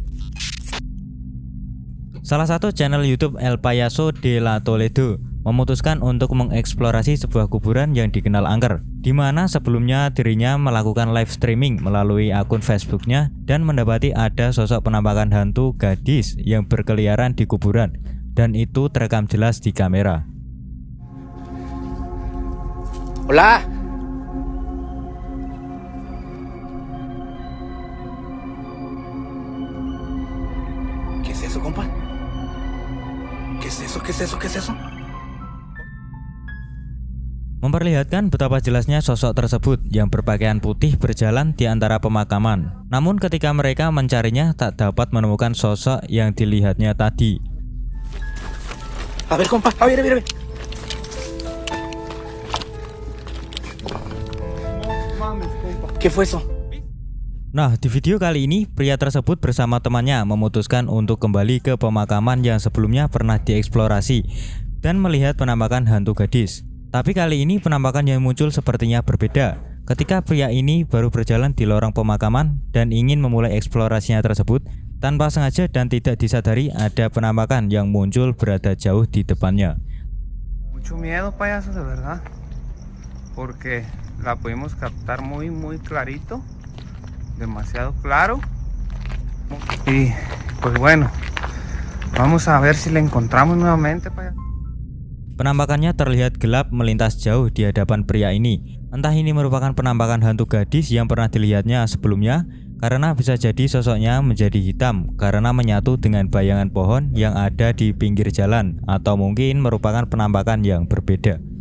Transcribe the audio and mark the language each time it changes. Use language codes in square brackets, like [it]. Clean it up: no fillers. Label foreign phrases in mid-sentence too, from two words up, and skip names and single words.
[id] Salah satu channel YouTube El Payaso de la Toledo memutuskan untuk mengeksplorasi sebuah kuburan yang dikenal angker, di mana sebelumnya dirinya melakukan [en] live streaming [id] melalui akun Facebooknya dan mendapati ada sosok penampakan hantu gadis yang berkeliaran di kuburan, dan itu terekam jelas di kamera. [es] Hola. ¿Qué es eso, compa? ¿Qué es eso? ¿Qué es eso? ¿Qué es eso? [id] Memperlihatkan betapa jelasnya sosok tersebut yang berpakaian putih berjalan di antara pemakaman. Namun ketika mereka mencarinya tak dapat menemukan sosok yang dilihatnya tadi. [es] A ver, compa, a ver. ¿Qué fue eso? [id] Nah, di video kali ini, pria tersebut bersama temannya memutuskan untuk kembali ke pemakaman yang sebelumnya pernah dieksplorasi dan melihat penampakan hantu gadis. Tapi kali ini penampakan yang muncul sepertinya berbeda. Ketika pria ini baru berjalan di lorong pemakaman dan ingin memulai eksplorasinya tersebut, tanpa sengaja dan tidak disadari ada penampakan yang muncul berada jauh di depannya. [es] Mucho miedo, payaso, de verdad, porque la pudimos captar muy clarito, demasiado claro. Y pues bueno, vamos a ver si la encontramos nuevamente, payaso. [id] Penampakannya terlihat gelap melintas jauh di hadapan pria ini. Entah ini merupakan penampakan hantu gadis yang pernah dilihatnya sebelumnya, karena bisa jadi sosoknya menjadi hitam karena menyatu dengan bayangan pohon yang ada di pinggir jalan, atau mungkin merupakan penampakan yang berbeda.